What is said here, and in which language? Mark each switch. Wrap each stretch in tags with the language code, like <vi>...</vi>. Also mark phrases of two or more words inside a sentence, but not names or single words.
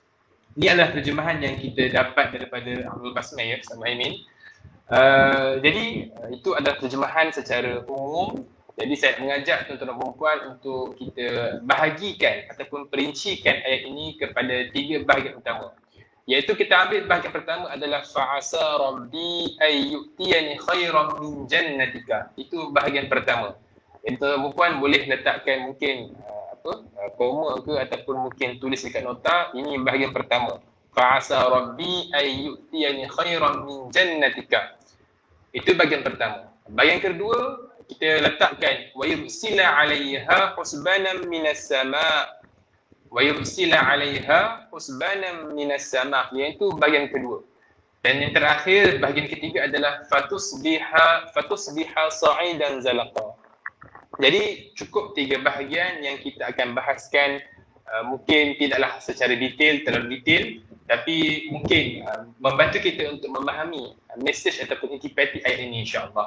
<ms>Ini adalah terjemahan yang kita dapat daripada Abdul Basmah ya, Ustaz Muhaimin. Jadi itu adalah terjemahan secara umum. Jadi saya mengajak tuan-tuan dan puan untuk kita bahagikan ataupun perincikan ayat ini kepada 3 bahagian utama. Iaitu kita ambil bahagian pertama adalah</ms> <ar>فعسى ربي أن يؤتين خيرا من جنتك.</ar> <ms>Itu bahagian pertama. Jadi tuan-tuan dan puan boleh letakkan mungkin koma ke ataupun mungkin tulis dekat nota. Ini bahagian pertama.</ms> <ar>فعسى ربي أن يؤتين خيرا من جنتك.</ar> <ms>Itu bahagian pertama. Bahagian kedua kita letakkan</ms> <ar>ويرسل عليها حسبانا من السماء'. ويرسل عليها حسبانا من السماء',</ar> <ms>iaitu bahagian kedua. Dan yang terakhir bahagian ketiga adalah</ms> <ar>فتصبح صعيدا زلقا.</ar> <ms>Jadi cukup 3 bahagian yang kita akan bahaskan. Mungkin tidaklah secara detail, terlalu detail, tapi mungkin membantu kita untuk memahami mesej ataupun intipati ayat ini, insya-Allah.</ms>